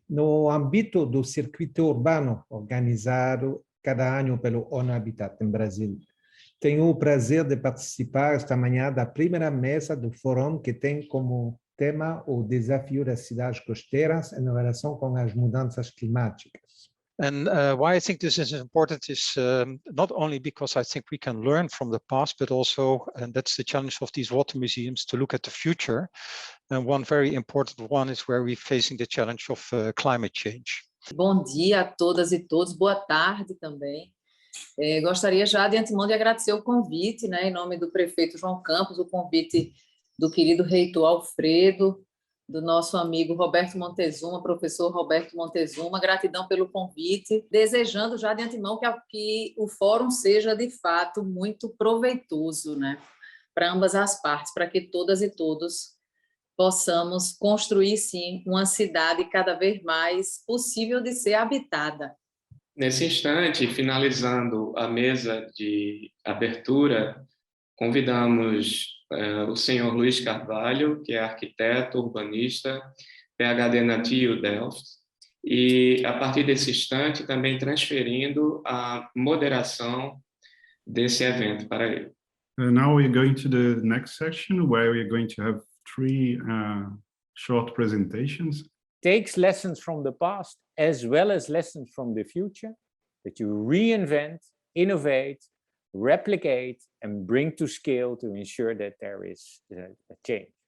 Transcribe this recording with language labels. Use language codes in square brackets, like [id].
[pt] No âmbito do circuito urbano organizado cada ano pelo ONU Habitat em Brasil, tenho o prazer de participar esta manhã da primeira mesa do fórum que tem como tema o desafio das cidades costeiras em relação com as mudanças climáticas. [en] And why I think this is important is not only because I think we can learn from the past, but also, and that's the challenge of these water museums, to look at the future. And one very important one is where we're facing the challenge of climate change. [pt] Bom dia a todas e todos, boa tarde também. Gostaria já de antemão de agradecer o convite, em nome do prefeito João Campos, o convite do querido reitor Alfredo, do nosso amigo Roberto Montezuma, professor Roberto Montezuma, gratidão pelo convite, desejando já de antemão que o fórum seja, de fato, muito proveitoso, para ambas as partes, para que todas e todos possamos construir, sim, uma cidade cada vez mais possível de ser habitada. Nesse instante, finalizando a mesa de abertura, convidamos o senhor Luiz Carvalho, que é arquiteto, urbanista, PhD na TU Delft, e a partir desse instante também transferindo a moderação desse evento para ele. [en] Now we're going to the next section where we're going to have three short presentations. Takes lessons from the past as well as lessons from the future that you reinvent, innovate, replicate, and bring to scale to ensure that there is a change.